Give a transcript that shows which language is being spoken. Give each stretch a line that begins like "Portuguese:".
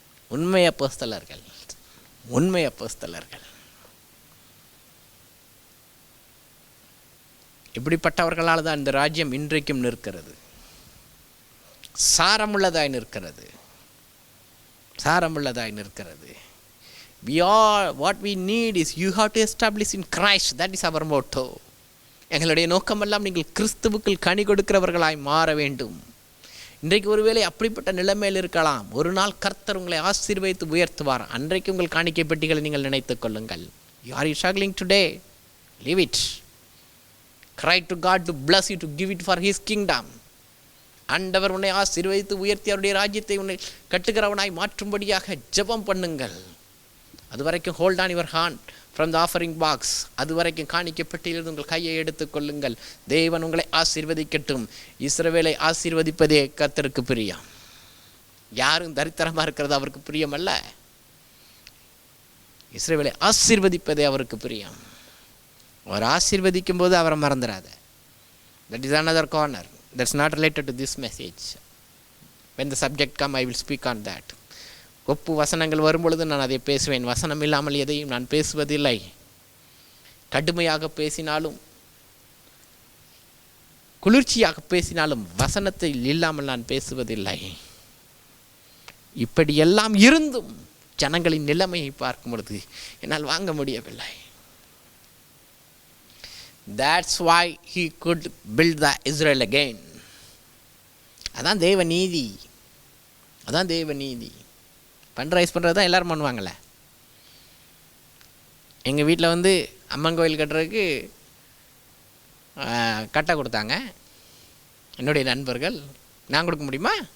Tamil: உண்மை அப்போஸ்தலர்கள், உண்மை அப்போஸ்தலர்கள். இப்படிப்பட்டவர்களால் தான் இந்த ராஜ்யம் இன்றைக்கும் நிற்கிறது, சாரமுள்ளதாய் நிற்கிறது, சாரமுள்ளதாய் நிற்கிறது.
English: What we need is you have to establish in Christ. That is our motto.
Tamil: எங்களுடைய நோக்கமெல்லாம் நீங்கள் கிறிஸ்துவுக்குள் கனி கொடுக்கிறவர்களாய் மாற வேண்டும். இன்றைக்கு ஒருவேளை அப்படிப்பட்ட நிலைமையில் இருக்கலாம். ஒரு நாள் கர்த்தர் உங்களை ஆசீர்வதித்து உயர்த்துவார். அன்றைக்கு உங்கள் காணிக்கை பெட்டிகளை நீங்கள் நினைத்துக் கொள்ளுங்கள்.
English: Are you struggling today? Leave it. Cry to God to bless you, to give it for His kingdom.
Tamil: ஆண்டவர் உன்னை ஆசீர்வதித்து உயர்த்தி அவருடைய ராஜ்யத்தை உன்னை கட்டுகிறவனாய் மாற்றும்படியாக ஜெபம் பண்ணுங்கள். அது வரைக்கும்
English: Hold on your hand from the offering box.
Tamil: அது வரைக்கும் காணிக்கை பெட்டியிலிருந்து உங்கள் கையை எடுத்துக் கொள்ளுங்கள். தேவன் உங்களை ஆசீர்வதிக்கட்டும். இஸ்ரவேலை ஆசீர்வதிப்பதே கர்த்தருக்கு பிரியம். யாரும் தரித்திரமாக இருக்கிறது அவருக்கு பிரியம் அல்ல. இஸ்ரவேலை ஆசீர்வதிப்பதே அவருக்கு பிரியம். அவர் ஆசீர்வதிக்கும் போது அவரை மறந்துடாத.
English: That is another corner. That's not related to this message. When the subject come, I will speak on that.
Tamil: ஒப்பு வசனங்கள் வரும்பொழுது நான் அதை பேசுவேன். வசனம் இல்லாமல் எதையும் நான் பேசுவதில்லை. கடுமையாக பேசினாலும் குளிர்ச்சியாக பேசினாலும் வசனத்தை இல்லாமல் நான் பேசுவதில்லை. இப்படியெல்லாம் இருந்தும் ஜனங்களின் நிலைமையை பார்க்கும் பொழுது என்னால் வாங்க முடியவில்லை.
English: That's why he could build the Israel again.
Tamil: அதான் தேவ நீதி, அதான் தேவ நீதி. ஃபண்ட் பண்ணுறது தான் எல்லோரும் பண்ணுவாங்களே. எங்கள் வீட்டில் அம்மன் கோயில் கட்டுறதுக்கு கட்டை கொடுத்தாங்க என்னுடைய நண்பர்கள். நான் கொடுக்க முடியுமா?